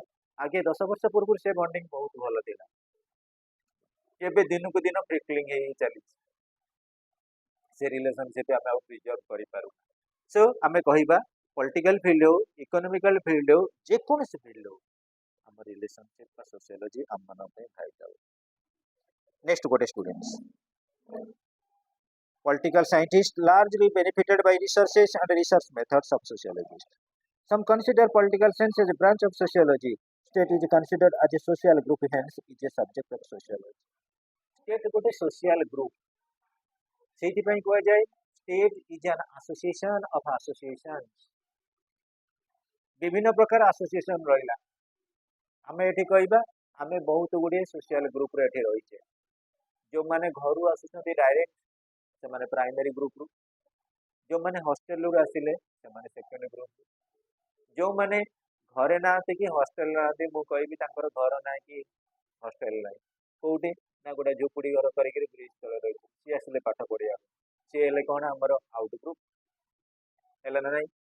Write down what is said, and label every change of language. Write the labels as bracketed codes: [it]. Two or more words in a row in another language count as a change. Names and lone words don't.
[or] ଆଗେ 10 ବର୍ଷ ପୂର୍ବରୁ ସେ ବଣ୍ଡିଙ୍ଗ ବହୁତ ଭଲ ଥିଲା, ଏବେ ଦିନକୁ ଦିନ ପ୍ରିକଲିଙ୍ଗ ହେଇ ଚାଲିଛି। ସେ ରିଲେସନସିପ ଆମେ ଆଉ ପ୍ରିଜର୍ଭ କରିପାରୁ। ସो ଆମେ କହିବା [en] political field [or] ହଉ, [en] economical field [or] ହଉ, ଯେକୌଣସି ଫିଲ୍ଡ ହଉ, ଆମ ରିଲେସନସିପ ବା ସୋସିଓଲୋଜି ଆମ ମାନଙ୍କ ପାଇଁ ଭାଇଟାଲ। ନେକ୍ସଟ ଗୋଟେ ଷ୍ଟୁଡେଣ୍ଟସ୍, [en] political scientists largely benefited by researches and research methods of sociologists. Some consider political science as a branch of sociology. State is considered as a social group, hence is a subject of sociology. State गोटे social group, [or] ସେଇଥିପାଇଁ କୁହାଯାଏ [en] state is an association of associations. [or] ବିଭିନ୍ନ ପ୍ରକାର ଆସୋସିଏସନ ରହିଲା। ଆମେ ଏଠି କହିବା ଆମେ ବହୁତ ଗୁଡିଏ [en] social groupରେ [or] ଏଠି ରହିଛେ। ଯେଉଁମାନେ ଘରୁ ଆସୁଛନ୍ତି ଡାଇରେକ୍ଟ ସେମାନେ [en] primary groupରୁ, [or] ଯେଉଁମାନେ ହଷ୍ଟେଲରୁ ଆସିଲେ ସେମାନେ [en] second group, [or] ଯେଉଁମାନେ ଘରେ ନାହାନ୍ତି କି ହଷ୍ଟେଲ ନାହାନ୍ତି, ମୁଁ କହିବି ତାଙ୍କର ଘର ନାହିଁ କି ହଷ୍ଟେଲ ନାହିଁ, କୋଉଠି ନା ଗୋଟେ ଝୁପୁଡି ଘର କରିକି ବ୍ରିଜ ତଳେ ରହିଛି, ସିଏ ଆସିଲେ ପାଠ ପଢିବା, ସିଏ ହେଲେ କଣ ଆମର [en] out group [or] ହେଲା ନା ନାଇଁ।